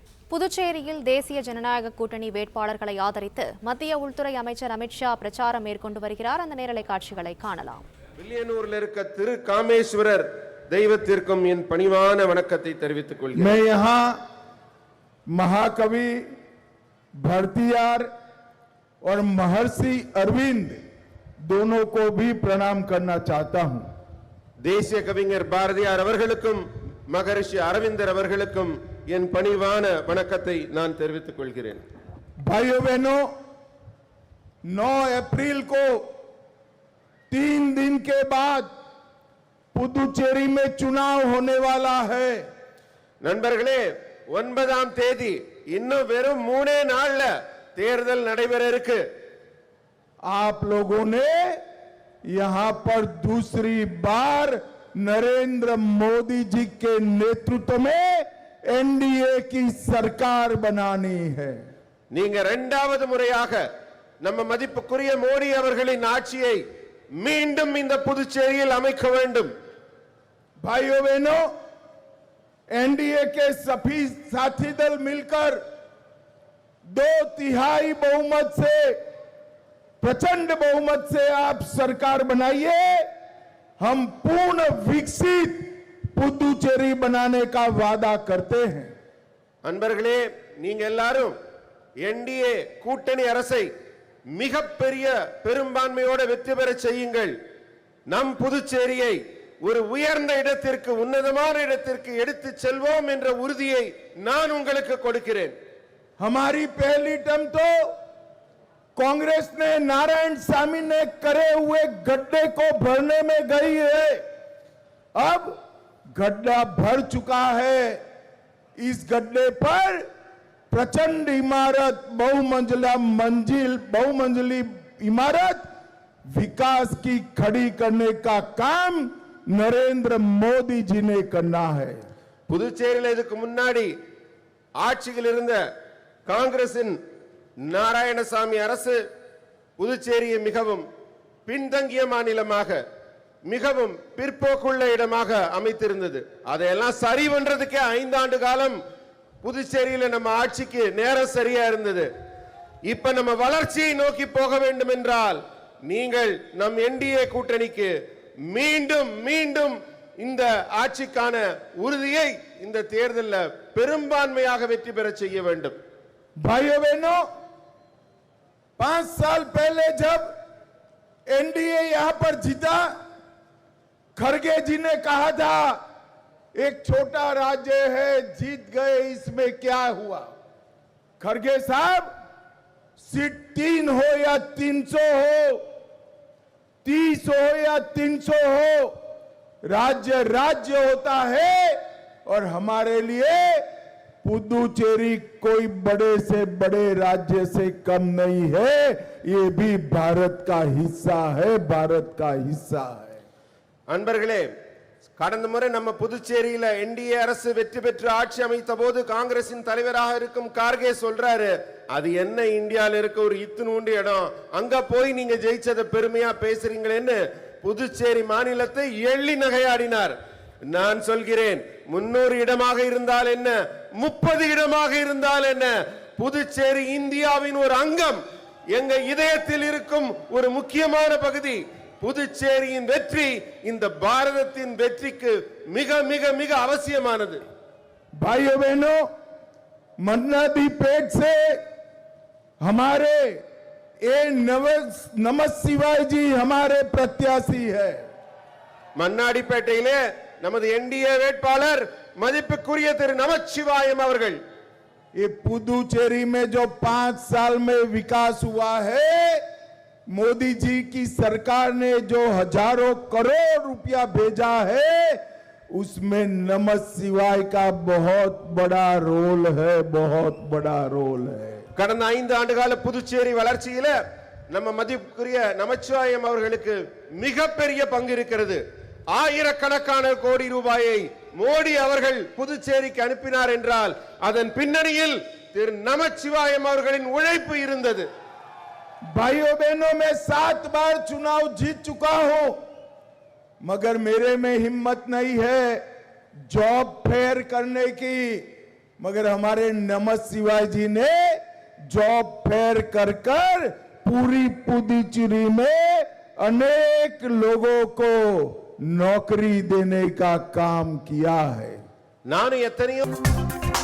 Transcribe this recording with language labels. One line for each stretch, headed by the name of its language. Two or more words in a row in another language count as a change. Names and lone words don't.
Tamil: புதுச்சேரியில் தேசிய ஜனநாயக கூட்டணி வேட்பாளர்களை ஆதரித்து மத்திய உள்துறை அமைச்சர் அமித்ஷா பிரச்சாரம் மேற்கொண்டு வருகிறார். அந்த நேரலை காட்சிகளை காணலாம். வில்லியனூரில் இருக்க திரு காமேஸ்வரர் தெய்வத்திற்கும் என் பணிவான வணக்கத்தை தெரிவித்துக் கொள்கிறேன்.
Hindi: मैं यहाँ महाकवि भारतीयार और महर्षि अरविंद दोनों को भी प्रणाम करना चाहता हूँ.
Tamil: தேசிய கவிஞர் பாரதியார் அவர்களுக்கும் மகரிஷி அரவிந்தர் அவர்களுக்கும் என் பணிவான வணக்கத்தை நான் தெரிவித்துக் கொள்கிறேன்.
Hindi: भाइयों बहनों, 9 अप्रैल को 3 दिन के बाद पुदुचेरी में चुनाव होने वाला है.
Tamil: நண்பர்களே, 9ஆம் தேதி இன்னும் வெறும் 3 நாள்ல தேர்தல் நடைபெற இருக்கு.
Hindi: आप लोगों ने यहाँ पर दूसरी बार नरेंद्र मोदी जी के नेतृत्व में एनडीए की सरकार बनानी है.
Tamil: நீங்க இரண்டாவது முறையாக நம்ம மதிப்புக்குரிய மோடி அவர்களின் ஆட்சியை மீண்டும் இந்த புதுச்சேரியில் அமைக்க வேண்டும்.
Hindi: भाइयों बहनों, एनडीए के सभी साथी दल मिलकर 2/3 बहुमत से, प्रचंड बहुमत से आप सरकार बनाइए. हम पूर्ण विकसित पुदुचेरी बनाने का वादा करते हैं.
Tamil: அன்பர்களே, நீங்க எல்லாரும் என்டிஏ கூட்டணி அரசை மிகப்பெரிய பெரும்பான்மையோடு வெற்றி பெற செய்யுங்கள். நம் புதுச்சேரியை ஒரு உயர்ந்த இடத்திற்கு, உன்னதமான இடத்திற்கு எடுத்து செல்வோம் என்ற உறுதியை நான் உங்களுக்கு கொடுக்கிறேன்.
Hindi: हमारी पहली टर्म तो कांग्रेस ने नारायण सामी ने करे हुए गड्ढे को भरने में गई है. अब गड्ढा भर चुका है. इस गड्ढे पर प्रचंड इमारत, बहुमंजिली इमारत विकास की खड़ी करने का काम नरेंद्र मोदी जी ने करना है.
Tamil: புதுச்சேரியில் இதுக்கு முன்னாடி ஆட்சியில் இருந்த காங்கிரசின் நாராயணசாமி அரசு புதுச்சேரியை மிகவும் பின்தங்கிய மாநிலமாக, மிகவும் பிற்போக்குள்ள இடமாக அமைத்திருந்தது. அதையெல்லாம் சரி பண்றதுக்கே 5 ஆண்டு காலம் புதுச்சேரியில நம்ம ஆட்சிக்கு நேரம் சரியா இருந்தது. இப்ப நம்ம வளர்ச்சியை நோக்கி போக வேண்டும் என்றால் நீங்கள் நம் என்டிஏ கூட்டணிக்கு மீண்டும் மீண்டும் இந்த ஆட்சிக்கான உறுதியை இந்த தேர்தலில் பெரும்பான்மையாக வெற்றி பெற செய்ய வேண்டும்.
Hindi: भाइयों बहनों, 5 साल पहले जब एनडीए यहां पर जीता, खड़गे जी ने कहा था एक छोटा राज्य है, जीत गए, इसमें क्या हुआ. खड़गे साहब, सीट 3 हो या 300 हो, 30 हो या 300 हो, राज्य राज्य होता है. और हमारे लिए पुदुचेरी कोई बड़े से बड़े राज्य से कम नहीं है. ये भी भारत का हिस्सा है, भारत का हिस्सा है.
Tamil: அன்பர்களே, கடந்த முறை நம்ம புதுச்சேரியில என்டிஏ அரசு வெற்றி பெற்று ஆட்சி அமைத்த போது காங்கிரசின் தலைவராக இருக்கும் கார்கே சொல்றாரு, அது என்ன இந்தியாவில் இருக்க ஒரு இத்துணூண்டு இடம், அங்க போய் நீங்க ஜெயிச்சத பெருமையா பேசுறீங்களேன்னு புதுச்சேரி மாநிலத்தை எள்ளி நகையாடினார். நான் சொல்கிறேன், 300 இடமாக இருந்தால் என்ன, 30 இடமாக இருந்தால் என்ன, புதுச்சேரி இந்தியாவின் ஒரு அங்கம், எங்க இதயத்தில் இருக்கும் ஒரு முக்கியமான பகுதி. புதுச்சேரியின் வெற்றி இந்த பாரதத்தின் வெற்றிக்கு மிக மிக மிக அவசியமானது.
Hindi: भाइयों बहनों, मन्नादी पेट से हमारे नमः शिवाय जी हमारे प्रत्याशी है.
Tamil: மண்ணாடிப்பேட்டையிலே நமது என்டிஏ வேட்பாளர் மதிப்புக்குரிய திரு நமச்சிவாயம் அவர்கள்.
Hindi: ये पुदुचेरी में जो 5 साल में विकास हुआ है, मोदी जी की सरकार ने जो हजारों करोड़ रुपया भेजा है, उसमें नमः शिवाय का बहुत बड़ा रोल है, बहुत बड़ा रोल है.
Tamil: கடந்த 5 ஆண்டுகால புதுச்சேரி வளர்ச்சியில நம்ம மதிப்புக்குரிய நமச்சிவாயம் அவர்களுக்கு மிகப்பெரிய பங்கு இருக்கிறது. ஆயிரக்கணக்கான கோடி ரூபாயை மோடி அவர்கள் புதுச்சேரிக்கு அனுப்பினார் என்றால் அதன் பின்னணியில் திரு நமச்சிவாயம் அவர்களின் உழைப்பு இருந்தது.
Hindi: भाइयों बहनों, मैं 7 बार चुनाव जीत चुका हूं, मगर मेरे में हिम्मत नहीं है
English: job fair
Hindi: करने की, मगर हमारे नमः शिवाय जी ने
English: job fair
Hindi: कर कर पूरी पुदुचेरी में अनेक लोगों को नौकरी देने का काम किया है।
Tamil: நானும் எத்தனையோ